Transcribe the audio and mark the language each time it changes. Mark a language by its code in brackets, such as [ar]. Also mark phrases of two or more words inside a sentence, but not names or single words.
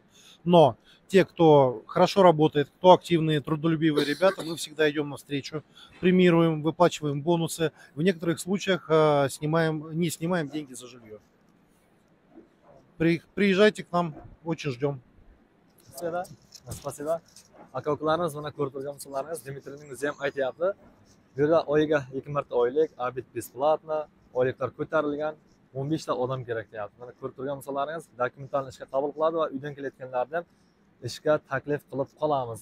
[ru] Но те, кто хорошо работает, кто активные, трудолюбивые ребята, мы всегда идем навстречу, премируем, выплачиваем бонусы. В некоторых случаях не снимаем деньги за жилье. Приезжайте к нам, очень ждем. Spasiba. [uz] Aka ukalarimiz mana ko'rib turgan misollaringiz Dmitriyning o'zi ham aytyapti. Bu yerda oyiga 2 marta oylik, [ru] обед бесплатно, [uz] oyliklar ko'tarilgan, 15 ta odam kerak deyapti. Mana ko'rib turgan misollaringiz dokumentalni ishga qabul qiladi va uydan kelayotganlarni ham ishga taklif qilib qolamiz.